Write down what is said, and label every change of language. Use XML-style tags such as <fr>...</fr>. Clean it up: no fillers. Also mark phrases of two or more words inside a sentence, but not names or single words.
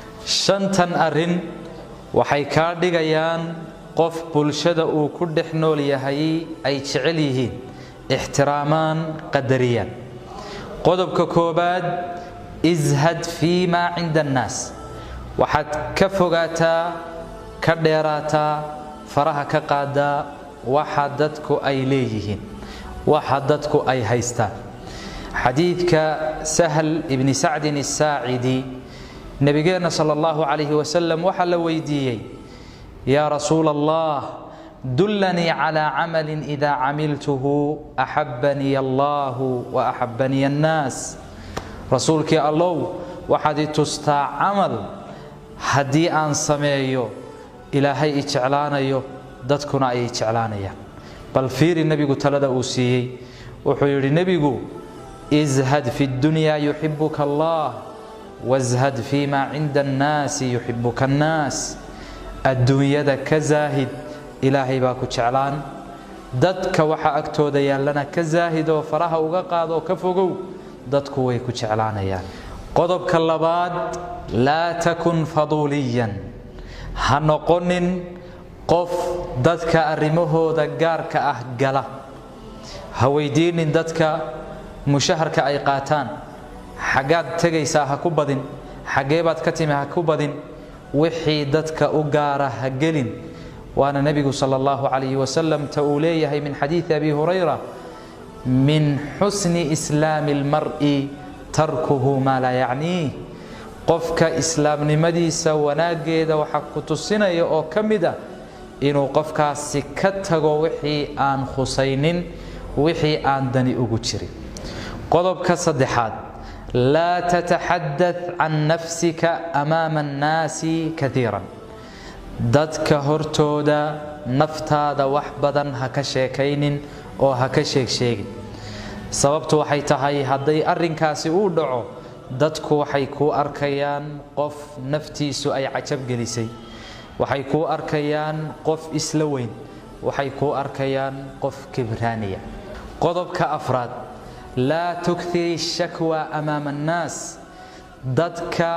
<so>shantan arrin waxay ka dhigayaan qof bulshada uu ku dhex nool yahay ay jecel yihiin ixtiraamaan qadariyaan qodobka koobaad</so> <ar>ازهد فيما عند الناس</ar> <so>waxaad ka fogaataa ka dheeraataa faraha ka qaadaa waxa dadku ay leeyihiin waxa dadku ay haystaan xadiidka sahl ibn sacd as-saacidi nabigeena</so> <ar>صلى الله عليه وسلم</ar> <so>waxa la weydiiyay</so> <ar>يا رسول الله دلني على عمل إذا عملته أحبني الله وأحبني الناس</ar> <so>rasuulki allah waxaad tustaa amal hadii aan sameeyo ilaahay i jeclaanayo dadkuna ay jeclaanayaan bal fiiri nabigu talada uu siiyay wuxuu yiri nabigu</so> <ar>ازهد في الدنيا يحبك الله وازهد فيما عند الناس يحبك الناس</ar> <so>adduunyada ka zaahid ilaahay baa ku jeclaan dadka waxa agtooda yaalana ka zaahido faraha uga qaado ka fogow dadku way ku jeclaanayaan qodobka labaad</so> <ar>لا تكن فضوليا</ar> <so>ha noqonin qof dadka arimahooda gaarka ah gala ha weydiinin dadka mushaharka ay qaataan xagaad tagaysaa ha ku badin xageebaad ka timi ha ku badin wixii dadka u gaara ha gelin waana nabigu</so> <ar>صلى الله عليه وسلم</ar> <so>tawliyahay</so> <ar>من حديث أبي هريرة من حسن إسلام المرء تركه ما لا يعني</ar> <so>qofka islaamnimadiisa wanaageeda waxa ku tusinaya oo kamida inuu qofkaasi ka tago wixii aan khusaynin wixii aan dani ugu jirin qodobka saddexaad</so> <ar>لا تتحدث عن نفسك أمام الناس كثيرا</ar> <so>dadka hortooda naftaada wax badan ha ka sheekaynin oo ha ka sheegin sababtu waxay tahay haday arrinkaasi uu dhaco dadku waxay ku arkayaan qof naftiisu ay cajab gelisay waxay ku arkayaan qof isla weyn waxay ku arkayaan qof kibraaniya qodobka afraad</so> <ar>لا تكثر الشكوى أمام الناس</ar> <so>dadka</so>